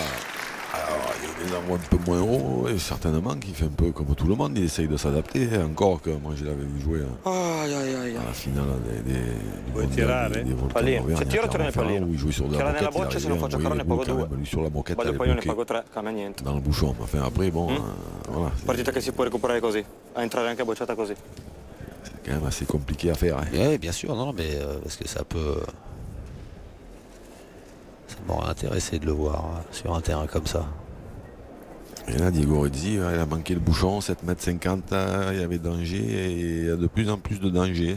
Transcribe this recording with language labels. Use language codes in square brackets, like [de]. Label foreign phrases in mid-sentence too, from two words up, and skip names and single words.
[fr] Alors, il les envoie un peu moins haut, et certainement qu'il fait un peu comme tout le monde, il essaye de s'adapter. Encore que moi je l'avais vu jouer à la finale du mondial des volcans d'Auvergne, où il jouait sur de la moquette, il arrivait à envoyer le boule quand même, lui sur la moquette, elle est bloquée dans le bouchon. Enfin après, bon, voilà. [it] Partita che si può recuperare così, a entrare anche bocciata così. [fr] C'est quand même assez compliqué à faire. Hein. Oui, bien sûr, non, mais parce que ça peut... Ça m'aurait intéressé de le voir sur un terrain comme ça. Et là, Diego Rizzi, il a manqué le bouchon, 7,50 m, il y avait danger, et il y a de plus en plus de danger.